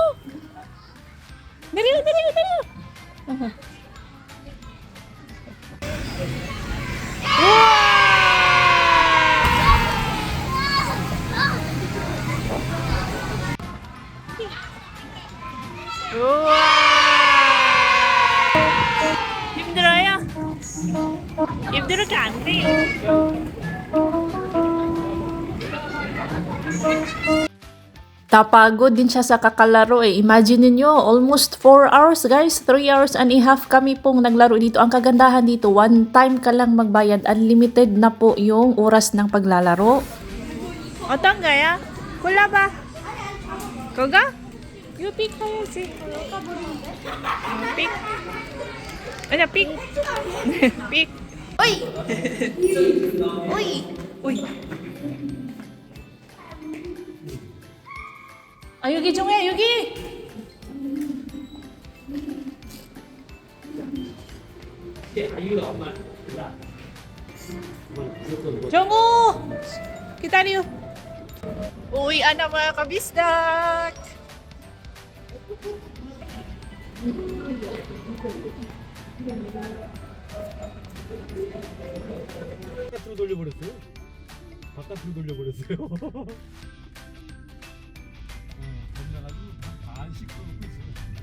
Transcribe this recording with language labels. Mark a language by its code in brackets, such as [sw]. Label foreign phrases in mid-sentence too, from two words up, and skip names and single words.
[ko] 내려. 우와! 힘들어요? 힘들게 안 돼요. [tl] Tapagod din siya sa kakalaro eh. Imagine niyo, [en] almost 4 hours guys, 3 hours and a half [tl] kami pong naglaro dito. Ang kagandahan dito, [en] one time [tl] ka lang magbayad, unlimited na po yung oras ng paglalaro. [ko] 어떤 거야? 골라봐. 그거? 이거 픽 해야지. 픽. 아니야, 픽. 픽. 오이! 오이! Uy. 아, 여기 종해, 여기. 정우! 기다려. [tl] Uwi na mga kabisdak. [ko] 바깥으로 돌려버렸어요. 바깥으로 돌려버렸어요. 겁나가지고 다 시끄럽고 있어요.